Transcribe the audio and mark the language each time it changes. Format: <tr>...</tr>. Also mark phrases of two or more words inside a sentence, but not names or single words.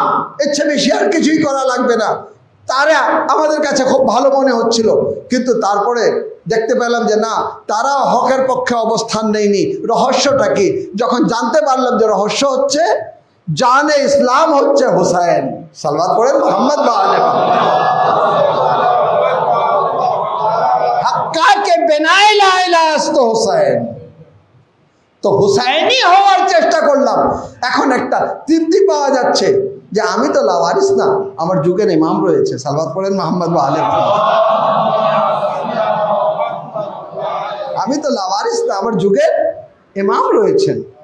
<bn>এর চেয়ে বেশি আর কিছুই করা লাগবে না। তারা আমাদের কাছে খুব ভালো মনে হচ্ছিল, কিন্তু তারপরে দেখতে পেলাম যে না, তারা হকের পক্ষে অবস্থান নেয়নি। রহস্যটা কি? যখন জানতে পারলাম যে রহস্য হচ্ছে জানে ইসলাম হচ্ছে হুসাইন। সালাওয়াত পড়েন মুহাম্মদ ওয়া আলি</bn> <fa>حقا که بنای لا اله است حسین.</fa> <bn>তো হুসাইনি হওয়ার চেষ্টা করলাম। এখন একটা তৃপ্তি পাওয়া যাচ্ছে যে আমি তো লাওয়ারিস না, আমার যুগের ইমাম রয়েছে। সালাওয়াত পড়েন মুহাম্মদ ওয়া আলি। আমি তো লাওয়ারিস না, আমার যুগের ইমাম রয়েছেন।</bn>